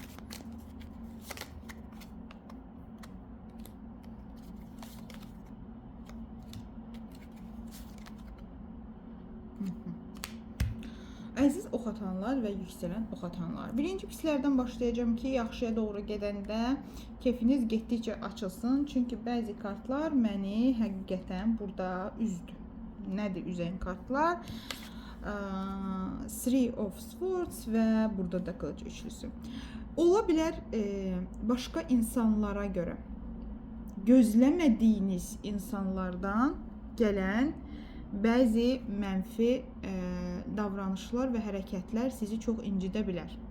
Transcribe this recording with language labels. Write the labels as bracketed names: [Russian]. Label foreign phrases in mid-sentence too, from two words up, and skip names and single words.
[Azerbaijani] Əziz ox atanlar və yüksələn ox atanlar. Birinci pislərdən başlayacağım ki, yaxşıya doğru gedəndə keyfiniz getdikcə açılsın. Çünki bəzi kartlar məni həqiqətən burada üzdü. Nədir üzən kartlar? Three of Swords və burada da qılıc üçlüsü. Ola bilər başqa insanlara görə gözləmədiyiniz insanlardan gələn bəzi mənfi davranışlar və hərəkətlər sizi çox incidə bilər.